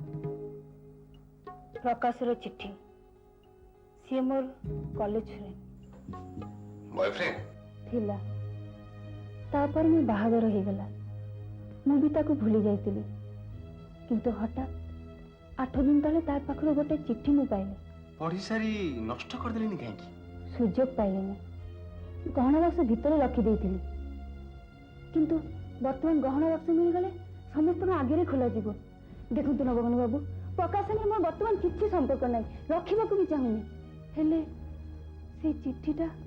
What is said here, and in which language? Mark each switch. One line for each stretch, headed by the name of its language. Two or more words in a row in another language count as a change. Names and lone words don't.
Odia: ପ୍ରକାଶର ଚିଠି ସିଏ ମୋର
English: college friend
Odia: ବୟଫ୍ରେଣ୍ଡ ଥିଲା ତାପରେ ମୋ ବାହାଘର ହେଇଗଲା ମୁଁ ବି ତାକୁ ଭୁଲି ଯାଇଥିଲି କିନ୍ତୁ ହଠାତ୍ 8 ଦିନ ତଳେ ତା ପାଖରୁ ଗୋଟେ ଚିଠି ମୁଁ ପାଇଲି ପଢ଼ି ସାରି ନଷ୍ଟ କରି ଦେଲିନି କାହିଁକି ସୁଯୋଗ ପାଇଲେନି ଗହଣା ବାକ୍ସ ଭିତରେ ରଖିଦେଇଥିଲି କିନ୍ତୁ ବର୍ତ୍ତମାନ ଗହଣା ବାକ୍ସ ମିଳିଗଲେ ସମସ୍ତଙ୍କ ଆଗରେ ଖୋଲାଯିବ ଦେଖନ୍ତୁ ନବଘନ ବାବୁ ପ୍ରକାଶନରେ ମୋର ବର୍ତ୍ତମାନ କିଛି ସମ୍ପର୍କ ନାହିଁ ରଖିବାକୁ ବି ଚାହୁଁନି ହେଲେ ସେଇ ଚିଠିଟା